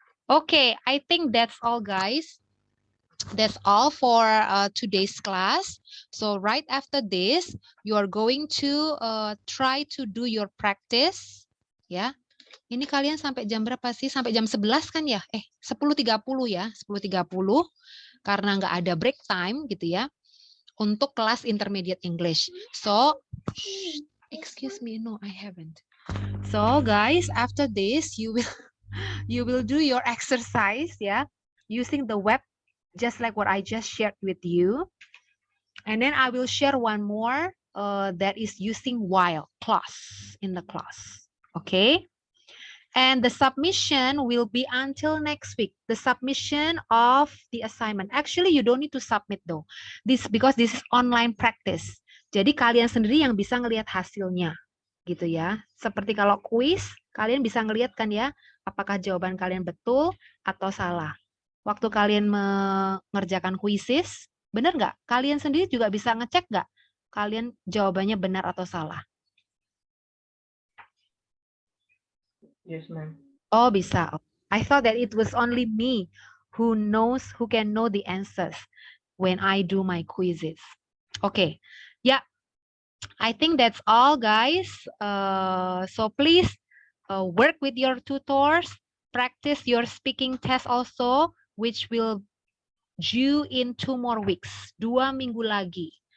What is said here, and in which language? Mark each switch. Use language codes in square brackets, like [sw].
[en] Oke, I think that's all guys. That's all for today's class. So right after this, you are going to try to do your practice. [id] Ya, ini kalian sampai jam berapa sih? Sampai jam 11 kan ya? 10.30 ya, 10.30. Karena nggak ada break time gitu ya. Untuk kelas intermediate English. [en] So, excuse me, no, I haven't. So guys, after this, you will do your exercise ya, using the web just like what I just shared with you. And then I will share one more that is using while clause in the clause. Okay. And the submission will be until next week. The submission of the assignment. Actually, you don't need to submit though. Because this is online practice. [id] Jadi kalian sendiri yang bisa ngelihat hasilnya. Gitu ya. Seperti kalau kuis, kalian bisa ngelihat kan ya, apakah jawaban kalian betul atau salah. Waktu kalian mengerjakan kuisis, benar nggak? Kalian sendiri juga bisa ngecek nggak? Kalian jawabannya benar atau salah? [en] Yes, ma'am. [id] Oh, bisa. [en] I thought that it was only me who can know the answers when I do my quizzes. Okay. Yeah. I think that's all, guys. So please work with your tutors, practice your speaking test also, which will due in 2 more weeks, [id] 2 minggu lagi.